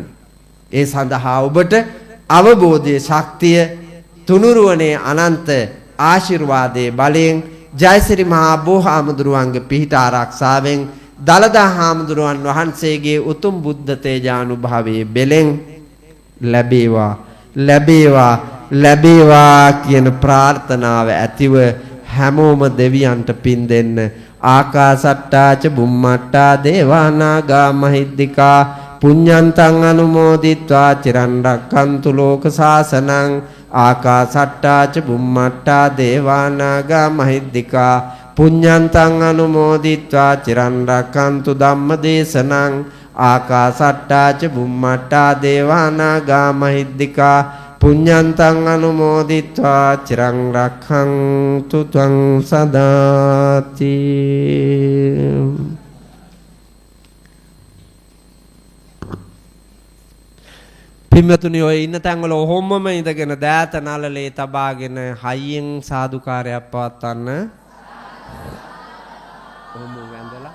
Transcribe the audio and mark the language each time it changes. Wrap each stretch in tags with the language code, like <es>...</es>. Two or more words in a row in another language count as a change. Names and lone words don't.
<si>ඒ සඳහා ඔබට අවබෝධයේ ශක්තිය තුනුරුවනේ අනන්ත ආශිර්වාදයේ බලයෙන් ජයසිරි මහා බෝහාමුදුරුවන්ගේ පිහිට ආරක්ෂාවෙන් දලදා හාමුදුරුවන් වහන්සේගේ උතුම් බුද්ධ තේජානුභාවයේ බෙලෙන් ලැබේවා කියන ප්‍රාර්ථනාව ඇතිව හැමෝම දෙවියන්ට පින් දෙන්න.</si> <pi>ආකාසට්ටා ච බුම්මට්ටා දේවා නාග මහිද්దికා පුඤ්ඤන්තං අනුමෝදිත්වා චිරන් රක්ඛන්තු ලෝක සාසනං. ආකාසට්ටා ච බුම්මට්ටා දේවා නාග මහිද්దికා පුඤ්ඤන්තං අනුමෝදිත්වා චිරන් රක්ඛන්තු ධම්ම දේශනං. ආකාසට්ටා ච බුම්මට්ටා දේවා නාග මහිද්దికා පුඤ්ඤන්තං අනුමෝදිත්වා චිරං රක්ඛන්තු ත්වං සදාති.</pi> <si>පින්වතුනි ඔය ඉන්න තැන්වල ඔහොමම ඉඳගෙන දෑත නලලේ තබාගෙන හයියෙන් සාදුකාරයක් පවත්වන්න. ඔහොම</si>